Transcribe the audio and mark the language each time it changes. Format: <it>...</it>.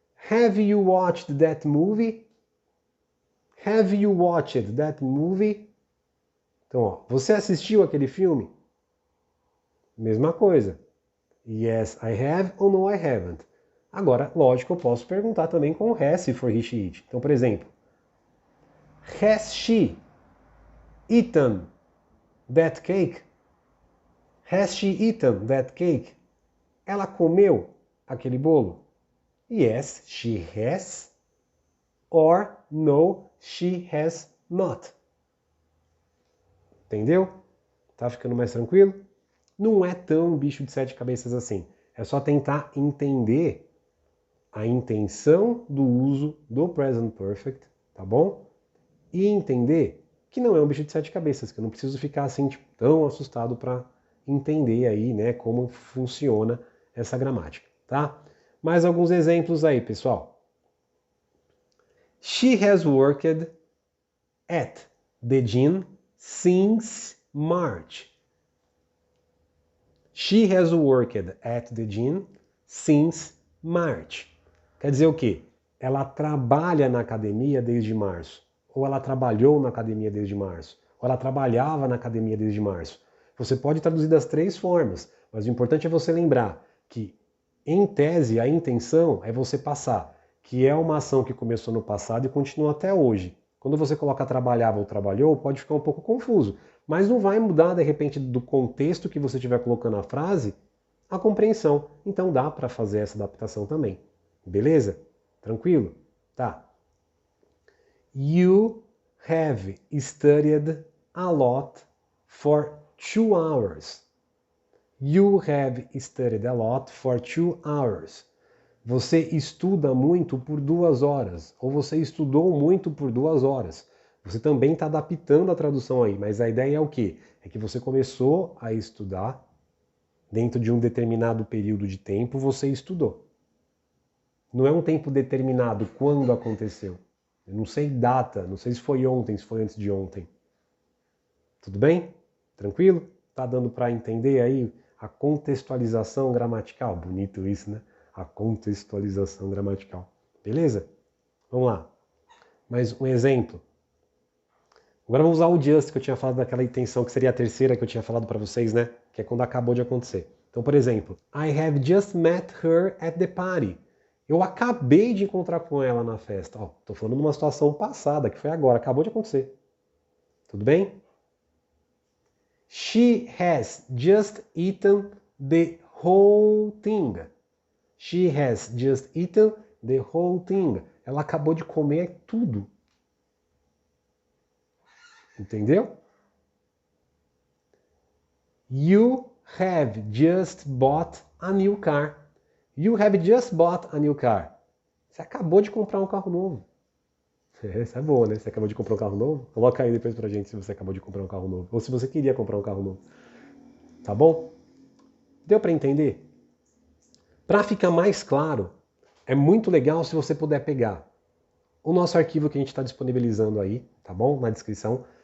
<en>Have you watched that movie? Have you watched that movie?</en> <pt>Então, ó, você assistiu aquele filme? Mesma coisa.</pt> <en>Yes, I have</en> <pt>ou</pt> <en>no, I haven't.</en> <pt>Agora, lógico, eu posso perguntar também com has, se for he, she, it. Então, por exemplo,</pt> <en>has she eaten that cake? Has she eaten that cake?</en> <pt>Ela comeu aquele bolo?</pt> <en>Yes, she has. Or no, she has not. Entendeu?</en> <pt>Tá ficando mais tranquilo? Não é tão bicho de sete cabeças assim. É só tentar entender a intenção do uso do present perfect, tá bom? E entender que não é um bicho de sete cabeças, que eu não preciso ficar assim tipo, tão assustado para entender aí, né, como funciona essa gramática, tá? Mais alguns exemplos aí, pessoal.</pt> <en>She has worked at the gym since March. She has worked at the gym since March.</en> <pt>Quer dizer o quê? Ela trabalha na academia desde março. Ou ela trabalhou na academia desde março. Ou ela trabalhava na academia desde março. Você pode traduzir das três formas, mas o importante é você lembrar que, em tese, a intenção é você passar, que é uma ação que começou no passado e continua até hoje. Quando você coloca trabalhava ou trabalhou, pode ficar um pouco confuso, mas não vai mudar, de repente, do contexto que você estiver colocando a frase, a compreensão. Então dá para fazer essa adaptação também. Beleza? Tranquilo? Tá.</pt> <en>You have studied a lot for 2 hours. You have studied a lot for 2 hours.</en> <pt>Você estuda muito por 2 horas. Ou você estudou muito por 2 horas. Você também está adaptando a tradução aí, mas a ideia é o quê? É que você começou a estudar, dentro de um determinado período de tempo, você estudou. Não é um tempo determinado quando aconteceu. Eu não sei data, não sei se foi ontem, se foi antes de ontem. Tudo bem? Tranquilo? Tá dando para entender aí a contextualização gramatical? Bonito isso, né? A contextualização gramatical. Beleza? Vamos lá. Mais um exemplo. Agora vamos usar o just que eu tinha falado daquela intenção, que seria a terceira que eu tinha falado para vocês, né? Que é quando acabou de acontecer. Então, por exemplo,</pt> <en>I have just met her at the party.</en> <pt>Eu acabei de encontrar com ela na festa. Ó, tô falando de uma situação passada, que foi agora, acabou de acontecer. Tudo bem?</pt> <en>She has just eaten the whole thing. She has just eaten the whole thing.</en> <pt>Ela acabou de comer tudo. Entendeu?</pt> <en>You have just bought a new car. You have just bought a new car.</en> <pt>Você acabou de comprar um carro novo. Essa é boa, né? Você acabou de comprar um carro novo? Coloca aí depois pra gente se você acabou de comprar um carro novo. Ou se você queria comprar um carro novo. Tá bom? Deu pra entender? Para ficar mais claro, é muito legal se você puder pegar o nosso arquivo que a gente está disponibilizando aí, tá bom? Na descrição.</pt>